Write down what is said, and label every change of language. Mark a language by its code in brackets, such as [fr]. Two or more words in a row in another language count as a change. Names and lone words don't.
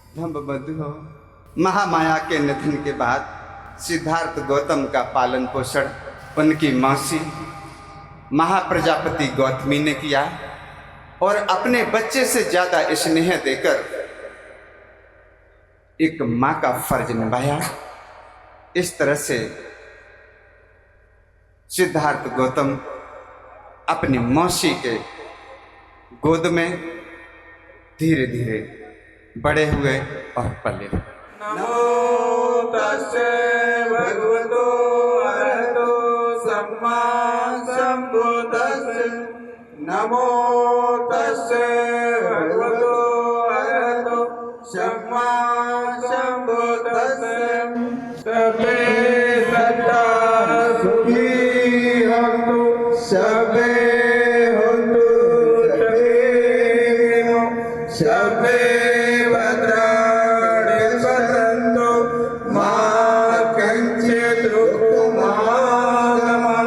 [hi] नववधु महामाया के निधन के बाद सिद्धार्थ गौतम का पालन पोषण उनकी मौसी महाप्रजापति गौतमी ने किया और अपने बच्चे से ज्यादा स्नेह देकर एक मां का फर्ज निभाया। इस तरह से सिद्धार्थ गौतम अपनी मौसी के गोद में धीरे धीरे बड़े हुए और पले। [pi] नमो तस्से भगवतो अरहतो सम्मा सम्बुद्धस्से। नमो तस्से भगवतो अरहतो सम्मा सम्बुद्धस्से। सबे सत्ता सुखी हन्तु सबे हन्तु सुखिनो सबे भद्राणि पश्यन्तु मा कञ्चित् दुःखमागमः।